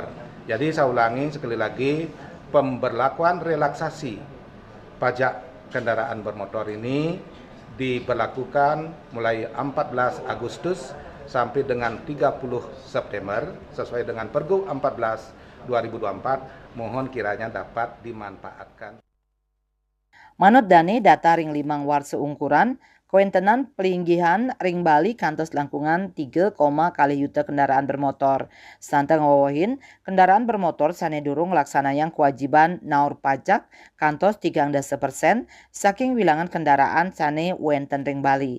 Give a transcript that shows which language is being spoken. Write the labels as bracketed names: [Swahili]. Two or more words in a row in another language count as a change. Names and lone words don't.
[Indonesian] Jadi saya ulangi sekali lagi, pemberlakuan relaksasi pajak kendaraan bermotor ini diberlakukan mulai 14 Agustus sampai dengan 30 September sesuai dengan Pergub 14 2024, mohon kiranya dapat dimanfaatkan. [Balinese] Manut Dani data ring limang warsa ungkuran, kuentenan pelinggihan ring Bali kantos langkungan 3, kali yuta [Indonesian] kendaraan bermotor. [Balinese] Santa ngawawahin, [Indonesian] kendaraan bermotor [Balinese] sane durung laksanayang kewajiban naur pajak kantos 13% saking wilangan kendaraan sane wenten ring Bali.